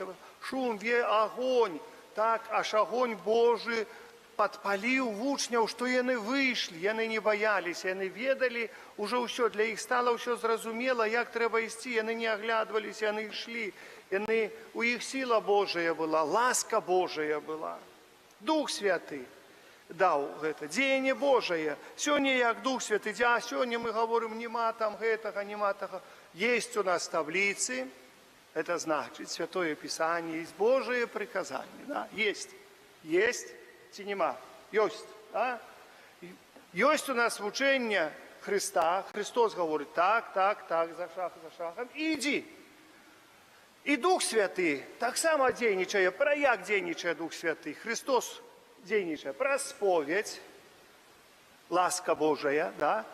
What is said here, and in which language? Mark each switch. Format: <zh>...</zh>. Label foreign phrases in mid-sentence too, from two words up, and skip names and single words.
<be>Шум, агонь, так, аж агонь Божы падпаліў вучняў, што яны выйшлі, яны не баяліся, яны ведалі ўжо ўсё, для іх стала ўсё зразумела, як трэба ісці, яны не аглядваліся, яны ішлі, у іх сіла Божая была, ласка Божая была. Дух Святы даў гэта, дзеянне Божае. Сёння як Дух Святы, а сёння мы гаворым, нема там гэтага, нема тага.</be> <ru>Есть у нас табліцы, это значит, Святое Писание, есть Божие приказания, да? Есть. Есть.</ru> <be>Ці нема? Ёсць. Да? Ёсць у нас вучэнне Христа. Христос гаворыць, так, за шагам, ідзі. І Дух Святы таксама дзейнічае. Пра як дзейнічае Дух Святы? Христос дзейнічае праз споведь, ласка Божая, да?</be>